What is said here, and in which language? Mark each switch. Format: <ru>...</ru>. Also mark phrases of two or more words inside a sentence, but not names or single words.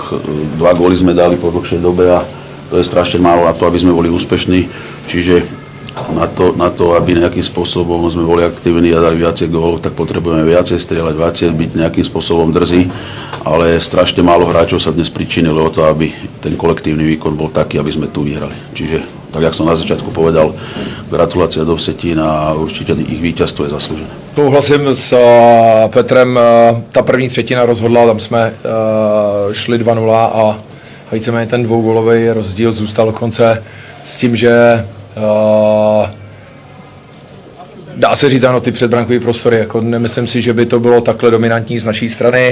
<sk>Dva góly sme dali po dlhšej dobe a to je strašne málo na to, aby sme boli úspešní, čiže na to, aby nejakým spôsobom sme boli aktívni a dali viacej gólov, tak potrebujeme viacej strieľať, viacej byť nejakým spôsobom drzí, ale strašne málo hráčov sa dnes pričinilo o to, aby ten kolektívny výkon bol taký, aby sme tu vyhrali. Čiže, tak jak som na začiatku povedal, gratulácia do Vsetín a určite ich víťazstvo je zaslúžené.</sk> <cs>Souhlasím s Petrem, ta první třetina rozhodla, tam jsme šli 2-0 a víceméně ten dvougólový rozdíl zůstal do konce s tím, že dá se říct, ano, ty předbrankové prostory, jako nemyslím si, že by to bylo takhle dominantní z naší strany.</cs>